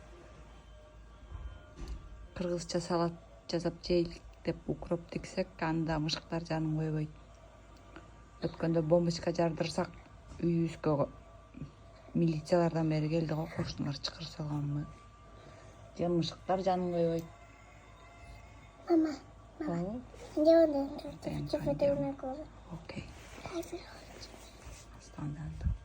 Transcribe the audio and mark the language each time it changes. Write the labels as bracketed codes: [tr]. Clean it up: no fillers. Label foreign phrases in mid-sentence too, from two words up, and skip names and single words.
[ky] Кыргызча салат жасап жейлик деп укроп тиксек, анда мышыктар жанын койбойт. Өткөндө бомбочка жардырсак, үйүбүзгө милициялардан бери келди го, кошуналар чакырып салганбы. Же мышыктар жанын койбойт. [it] Mama. [ky] Ооба. [it] Andiamo dentro. Dentro, Faccio vedere andiamo. una cosa. [ky] Окей. [it] Dai, veloce. Sto andando.